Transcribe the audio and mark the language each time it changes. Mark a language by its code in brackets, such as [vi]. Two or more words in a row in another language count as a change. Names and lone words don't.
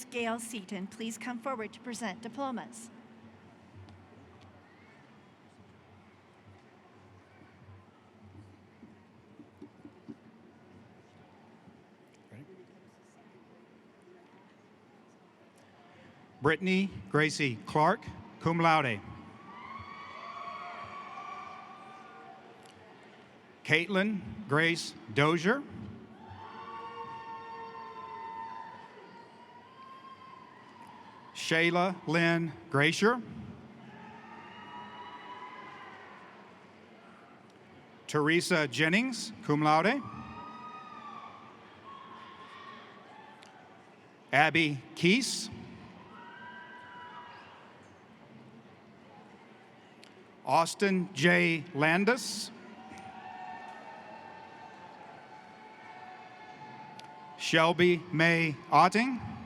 [en] Gail Seaton please come forward to present diplomas? Brittany Gracie Clark, [la] cum laude. [en] Caitlin Grace Dozier. Shayla Lynn Gracier. Teresa Jennings, [la] cum laude. [en] Abby Keese. Austin J. Landis. Shelby May Otting.